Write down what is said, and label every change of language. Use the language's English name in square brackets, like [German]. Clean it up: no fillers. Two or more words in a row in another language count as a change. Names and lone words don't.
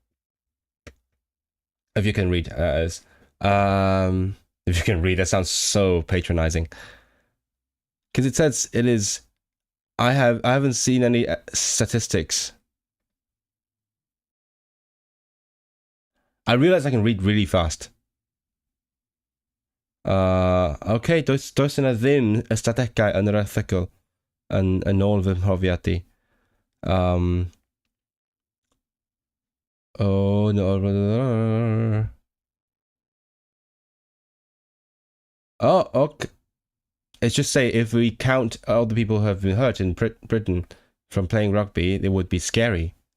[English] If you can read, if you can read, that sounds so patronizing. Because it says it is. I haven't seen any statistics. I realize I can read really fast. [Welsh] Okay, does yna ddim ystadegau yn yr erthygl yn ôl fy mhrofiad i. [English] Oh no. Oh, okay. It's just say if we count all the people who have been hurt in Britain from playing rugby, it would be scary.